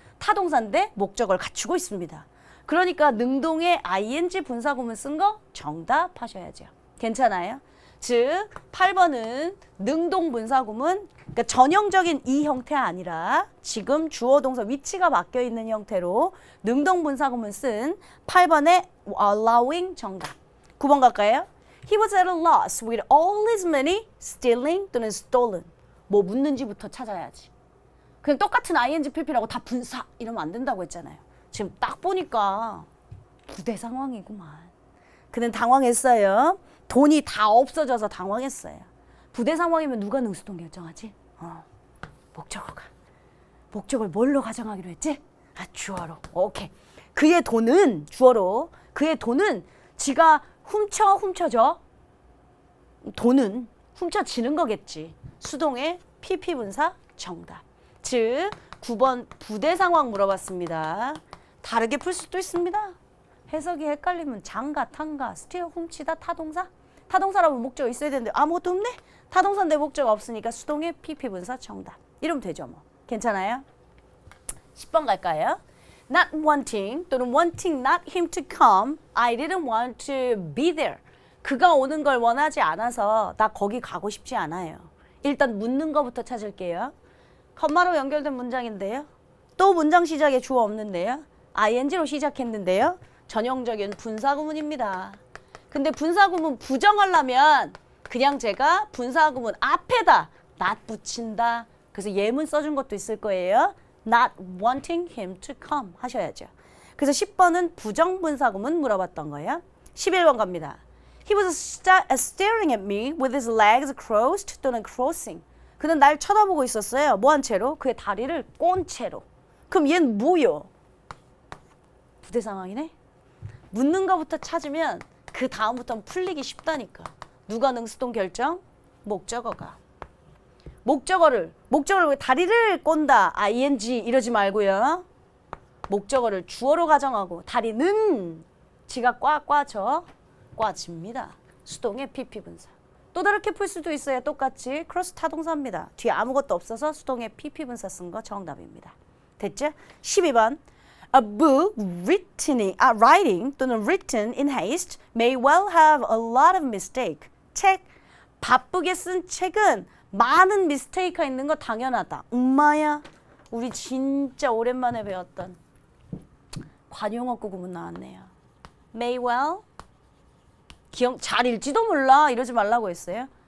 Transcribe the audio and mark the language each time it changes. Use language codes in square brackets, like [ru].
[ko] 타동사인데 목적어를 갖추고 있습니다. 그러니까 능동의 ing 분사구문 쓴 거 정답하셔야죠. 괜찮아요? 즉 8번은 능동 분사구문, 그러니까 전형적인 이 형태가 아니라 지금 주어 동사 위치가 바뀌어 있는 형태로 능동 분사구문 쓴 8번의 allowing 정답. 9번 갈까요? [en] He was at a loss with all his money stealing [ko] 또는 [en] stolen. [ko] 뭐 묻는지부터 찾아야지. 그냥 똑같은 ing, pp라고 다 분사 이러면 안 된다고 했잖아요. 지금 딱 보니까 부대 상황이구만. 그는 당황했어요. 돈이 다 없어져서 당황했어요. 부대 상황이면 누가 능수동 결정하지? 목적어가. 목적을 뭘로 가정하기로 했지? 주어로. 오케이. 그의 돈은 주어로. 그의 돈은 지가 훔쳐져. 돈은 훔쳐지는 거겠지. 수동의 pp 분사 정답. 즉 9번 부대 상황 물어봤습니다. 다르게 풀 수도 있습니다. 해석이 헷갈리면 장가, 탕가, 스틸, 훔치다, 타동사? 타동사라면 목적어 있어야 되는데 아무것도 없네? 타동사인데 목적어 없으니까 수동의 pp 분사 정답. 이러면 되죠 뭐. 괜찮아요? 10번 갈까요? [en] Not wanting [ko] 또는 [en] wanting not him to come, I didn't want to be there. [ko] 그가 오는 걸 원하지 않아서 나 거기 가고 싶지 않아요. 일단 묻는 거부터 찾을게요. 컴마로 연결된 문장인데요. 또 문장 시작에 주어 없는데요. ing로 시작했는데요. 전형적인 분사구문입니다. 근데 분사구문 부정하려면 그냥 제가 분사구문 앞에다 not 붙인다. 그래서 예문 써준 것도 있을 거예요. [en] not wanting him to come [ko] 하셔야죠. 그래서 10번은 부정분사구문 물어봤던 거예요. 11번 갑니다. [en] He was staring at me with his legs crossed [ko] 또는 [en] crossing. [ko] 그는 날 쳐다보고 있었어요. 뭐 한 채로? 그의 다리를 꼰 채로. 그럼 얘는 뭐요? 부대 상황이네. 묻는 거부터 찾으면 그 다음부터는 풀리기 쉽다니까. 누가 능수동 결정? 목적어가. 목적어를 왜 다리를 꼰다 ing 이러지 말고요. 목적어를 주어로 가정하고 다리는 지가 꽈져 꽈집니다. 수동의 PP 분사. 또 다르게 풀 수도 있어요. 똑같이 크로스 타동사입니다. 뒤에 아무것도 없어서 수동의 PP 분사 쓴 거 정답입니다. 됐죠? [en] 12번 A book writing [ko] 또는 [en] written in haste may well have a lot of mistake. [ko] 책, 바쁘게 쓴 책은 많은 미스테이크가 있는 거 당연하다. 엄마야, 우리 진짜 오랜만에 배웠던 관용어구 구문 나왔네요. May well, 기억 잘 읽지도 몰라 이러지 말라고 했어요.